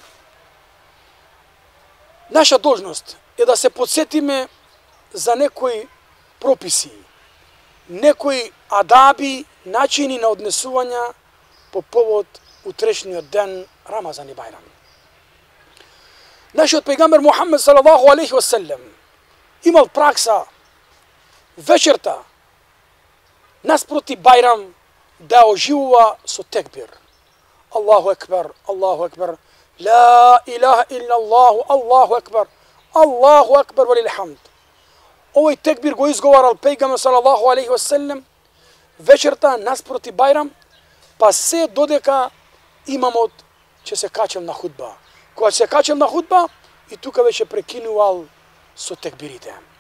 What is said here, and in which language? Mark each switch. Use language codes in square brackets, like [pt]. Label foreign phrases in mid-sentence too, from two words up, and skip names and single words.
[mk] Наша должност е да се подсетиме за некои прописи, некои адаби, начини на однесување по повод утрешниот ден Рамазан и Бајрам. Нашиот пејгамбер Мухаммед [ar] صلى الله عليه وسلم [mk] имал пракса вечерта наспроти Бајрам да оживува со текбир. [ar] الله أكبر الله أكبر لا إله إلا الله الله أكبر الله أكبر ولله الحمد. [mk] Овој текбир го изговарал пејгамбер [ar] صلى الله عليه وسلم [mk] вечерта наспроти Бајрам, па се додека имамот ќе се качел на худба. Кога се качел на худба, и тука веќе прекинувал со текбирите.